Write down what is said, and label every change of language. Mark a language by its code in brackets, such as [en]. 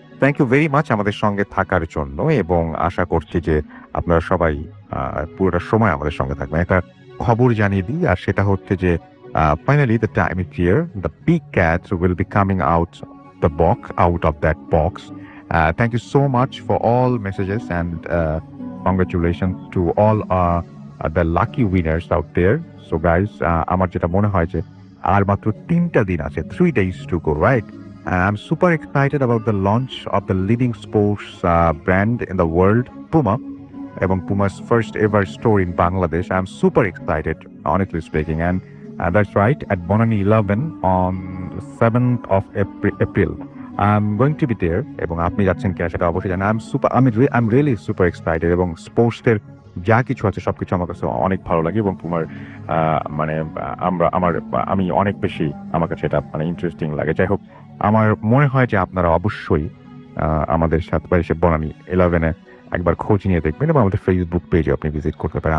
[en] thank you very much [bn] আমাদের সঙ্গে থাকার জন্য এবং আশা করছি যে আপনারা সবাই পুরোটা সময় আমাদের সঙ্গে থাকবেন। একটা খবর জানিয়ে দিই, আর সেটা হচ্ছে যে [en] Finally the time is here, the big cat will be coming out of that box. Thank you so much for all messages and congratulations to all the lucky winners out there. So guys, [bn] আমার যেটা মনে হয় যে আর মাত্র 3টা দিন আছে, [en] 3 days to go, right? And I'm super excited about the launch of the leading sports brand in the world, Puma, এবং Puma's first ever store in Bangladesh. I'm super excited, honestly speaking, and That's right, at Bonani 11 on 7th of April. I'm going to be there [bn] এবং আপনি যাচ্ছেন কিনা সেটা অবশ্যই জানেন। [en] I'm really super excited [bn] এবং স্পোর্টসের যা কিছু আছে সবকিছু আমার কাছে অনেক ভালো লাগে এবং তোমার মানে আমি অনেক বেশি আমার কাছে এটা মানে ইন্টারেস্টিং লাগে। যাই হোক, আমার মনে হয় যে আপনারা অবশ্যই আমাদের সাথে এসে বনানী 11-এ একবার খোঁজ নিয়ে দেখবেন এবং আমাদের ফেসবুক পেজে আপনি ভিজিট করতে পারেন।